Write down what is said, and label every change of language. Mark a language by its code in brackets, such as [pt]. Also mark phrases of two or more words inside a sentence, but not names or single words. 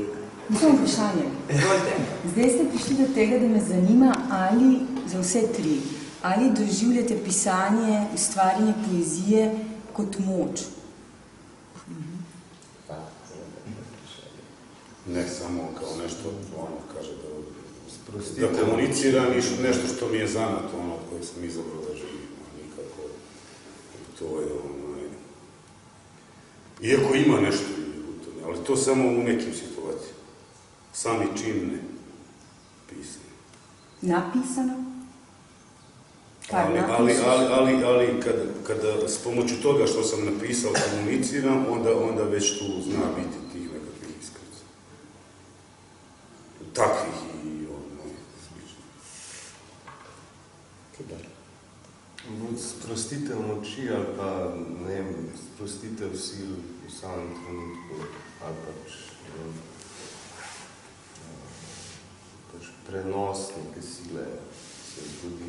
[sl] Samo vprašanje. Zdaj ste prišli do tega, da me zanima, ali za vse tri, ali doživljate pisanje, ustvarjanje poezije kot moč? [bs] Ne samo kao nešto, ono kaže da komuniciram i nešto što mi je zanato, ono koje sam izabrao da živim, nikako. To je iako ima nešto u tome, ali to samo u nekim situacijama. Sami čin ne pisano. Napisano? Ali kada s pomoću toga što sam napisao komuniciram, onda već tu zna biti tih nekakvih iskrica. Takvih i slično. [sl] Sprostitev moči ali pa, ne vem, sprostitev sil v samem trenutku ali pač prenos neke sile se zgodi.